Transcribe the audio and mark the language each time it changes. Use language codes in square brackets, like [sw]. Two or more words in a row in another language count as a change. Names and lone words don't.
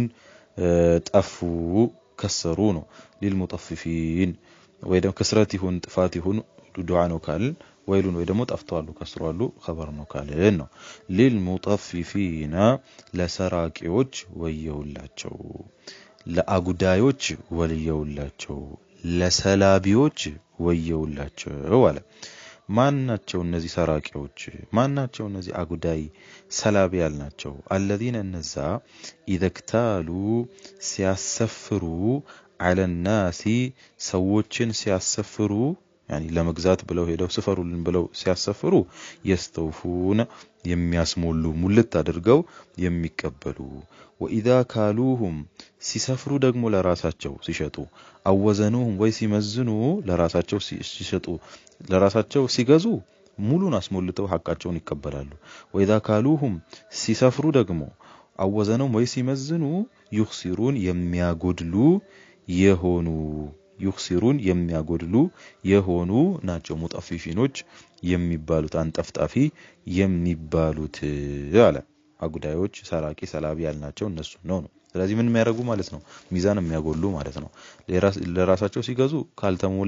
[am] ጠፉ ከሰሩ ነው ሊልሙጠፊፊን ወይ ደግሞ ከስራት ይሁን ጥፋት ይሁን ዱዓ ነው ካል ወይሉን ወይ ደግሞ ጠፍተዋሉ ከስሯሉ خبر ነው ካልን ነው ሊልሙጠፊፊና ለሰራቂዎች ወየውላቸው ለአጉዳዮች ወልየውላቸው ለሰላቢዎች ወየውላቸው አለ ማናቸው እነዚህ ሰራቂዎች ማናቸው እነዚህ አጉዳይ ሰላቢ ያልናቸው الذين እነዛ ይደክታሉ ሲያሰፍሩ [ar] على الناس [am] ሰዎችን ሲያሰፍሩ يعني ለመግዛት ብለው ሄደው ስፈሩልን ብለው ሲያሰፍሩ يستوفون የሚያስሞሉ ሙልት አድርገው የሚቀበሉ [ar] واذا كالوهم [am] ሲሰፍሩ ደግሞ ለራሳቸው ሲሸጡ አወዘኑም ወይ ሲመዝኑ ለራሳቸው ሲሸጡ ለራሳቸው ሲገዙ ሙሉን አስሞልተው ሐቃቸውን ይቀበላሉ [ar] واذا كالوهم [am] ሲሰፍሩ ደግሞ አወዘኑም ወይ ሲመዝኑ يخسرون የሚያጎድሉ የሆኑ يخسرون የሚያጎድሉ የሆኑ ናቸው ሙጠፊፊኖች የሚባሉት አንጠፍጣፊ የሚባሉት አለ አጉዳዮች ሰራቂ ሰላቢ ያልናቸው እነሱ ነው ስለዚህ ምን የሚያደርጉ ማለት ነው ሚዛን የሚያጎሉ ማለት ነው ለራሳቸው ሲገዙ ካልተሞላ